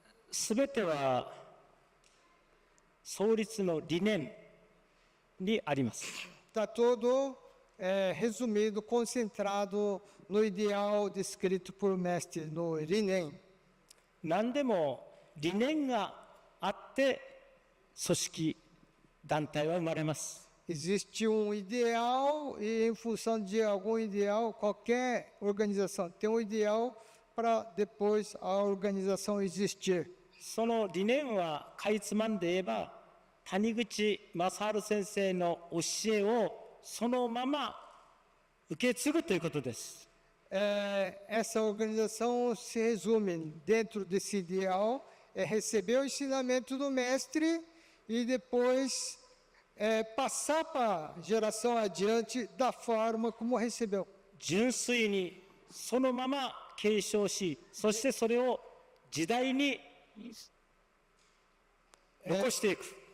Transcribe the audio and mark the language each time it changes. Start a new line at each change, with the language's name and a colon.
Japanese: すべては創立の理念にあります。
Portuguese: Está todo resumido, concentrado no ideal descrito por mestre, no Rinen.
Japanese: 何でも理念があって組織団体は生まれます。
Portuguese: Existe ideal e em função de algum ideal, qualquer organização tem ideal para depois a organização existir.
Japanese: その理念はかいつまんで言えば、谷口正治先生の教えをそのまま受け継ぐということです。
Portuguese: Essa organização se resume dentro desse ideal, receber o ensinamento do mestre e depois passar para a geração adiante da forma como recebeu.
Japanese: 純粋にそのまま継承し、そしてそれを時代に残していく。